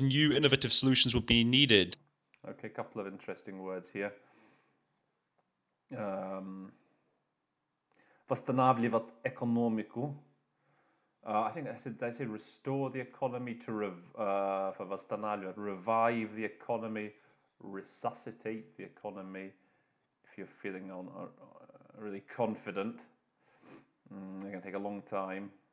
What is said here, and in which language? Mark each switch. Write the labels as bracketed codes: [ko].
[en] New innovative solutions will be needed. Okay, a couple of interesting words here. [ru] Восстанавливать экономику. [en] I think did I say restore the economy to for revive the economy, resuscitate the economy. If you're feeling really confident, they're going to take a long time.